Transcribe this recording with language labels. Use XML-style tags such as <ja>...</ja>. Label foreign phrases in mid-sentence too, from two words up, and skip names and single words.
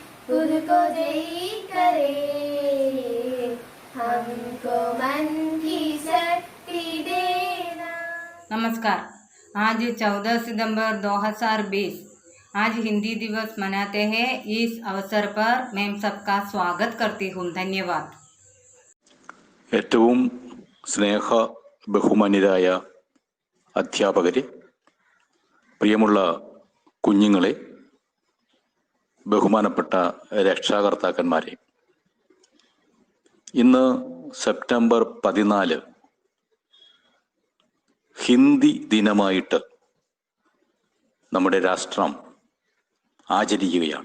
<hi>खुद को जयी करे, हमको मन की शक्ति देना। नमस्कार। आज 14 सितंबर 2020 आज हिंदी दिवस मनाते हैं। इस अवसर पर मैं सबका स्वागत करती हूँ। धन्यवाद।</hi> <ml>ഏറ്റവും സ്നേഹ ബഹുമാന്യരായ അധ്യാപകരെ, പ്രിയമുള്ള കുഞ്ഞുങ്ങളെ, ബഹുമാനപ്പെട്ട രക്ഷാകർത്താക്കന്മാരെ, ഇന്ന് സെപ്റ്റംബർ 14 ഹിന്ദി ദിനമായിട്ട് നമ്മുടെ രാഷ്ട്രം ആചരിക്കുകയാണ്.</ml>